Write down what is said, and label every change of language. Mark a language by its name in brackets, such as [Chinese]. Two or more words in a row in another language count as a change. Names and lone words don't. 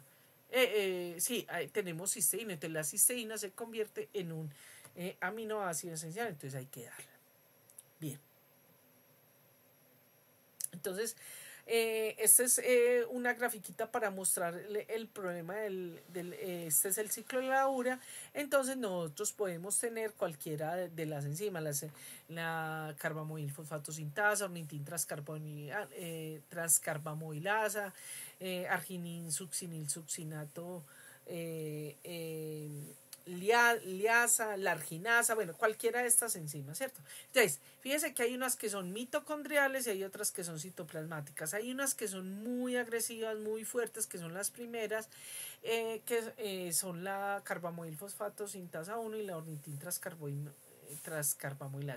[Spanish] Sí, tenemos cisteína, entonces la cisteína se convierte en un aminoácido esencial, entonces hay que darla. Bien. Entonces, esta es una grafiquita para mostrar el problema este es el ciclo de la urea. Entonces nosotros podemos tener cualquiera de las enzimas, la carbamoilfosfato sintasa, ornitin transcarbamoilasa, arginin succinil succinato, liasa, la arginasa, bueno, cualquiera de estas enzimas, ¿cierto? Entonces, fíjense que hay unas que son mitocondriales y hay otras que son citoplasmáticas. Hay unas que son muy agresivas, muy fuertes, que son las primeras, que son la carbamoilfosfato sintasa 1 y la ornitin transcarbamoilasa.